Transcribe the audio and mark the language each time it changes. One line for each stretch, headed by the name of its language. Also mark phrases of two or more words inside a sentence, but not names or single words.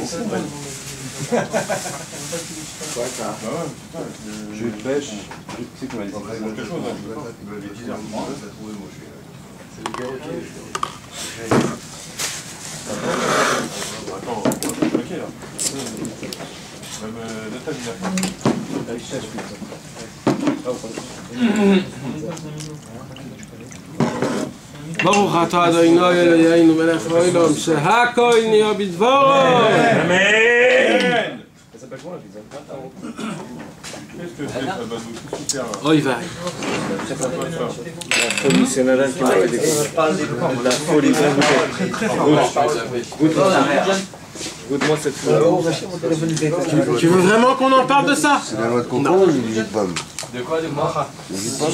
French: Quoi ça? Ah ouais, putain. Jus de pêche. Tu sais qu'on m'a dit Après, il quelque chose. m'avait dit, moi, je l'ai trouvé, moi, je suis. C'est le gars, ok. Attends, on va bloquer là. Même Nathan, il a
Hebrew: ברוך אתה אדוני אלוהינו מלך העולם שהכל נהיה בדברו.
French: Amen. Ça s'appelle comment la pizza? Qu'est-ce que c'est ça, Badou? Qu'est-ce que c'est là?
Hebrew: אוי ואי.
French: La folie, c'est Nadal qui m'a fait découvrir. La folie, goûte-moi cette folie. Tu veux vraiment qu'on en parle de ça? C'est la noix de coco ou du jus de pomme? De quoi? De quoi? Du jus de pomme?